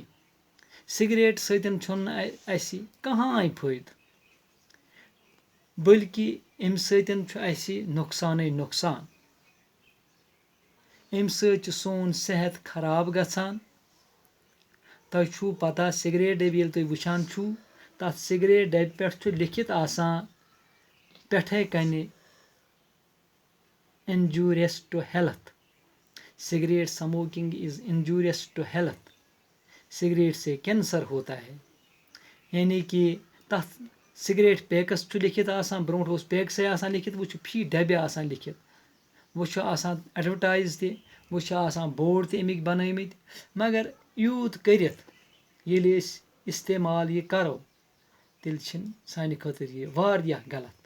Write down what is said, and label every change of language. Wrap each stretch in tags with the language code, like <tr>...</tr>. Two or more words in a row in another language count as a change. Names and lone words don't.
<ks>سِگریٹ سۭتۍ چھُنہٕ اَسہِ کٕہٕنۍ فٲیدٕ، بٔلکہِ اَمہِ سۭتۍ چھُ اَسہِ نۄقصانٕے نۄقصان. اَمہِ سۭتۍ چھُ سون صحت خراب گژھان. تۄہہِ چھُو پتہ سِگریٹ ڈبہِ ییٚلہِ تُہۍ وٕچھان چھُو تتھ سِگریٹ ڈبہِ پٮ۪ٹھ چھُ لیکھِتھ آسان پٮ۪ٹھے کنہِ</ks> <en>injurious to health. cigarette smoking is injurious to health.</en> <hi>सिगरेट से कैंसर होता है. यानी कि</hi> <ks>तथ सिगरेट पैकस چھُ لیکھِتھ آسان، برونٛٹھ اوس پیکسٕے آسان لیکھِتھ، وۄنۍ چھُ فی ڈبہِ آسان لیکھِتھ، وۄنۍ چھُ آسان ایڈوَٹایز تہِ، وۄنۍ چھُ آسان بورڈ تہِ اَمِکۍ بنٲومٕتۍ. مگر یوٗت کٔرِتھ ییٚلہِ أسۍ استعمال یہِ کرو تیٚلہِ چھِنہٕ سانہِ خٲطرٕ یہِ واریاہ غلط.</ks>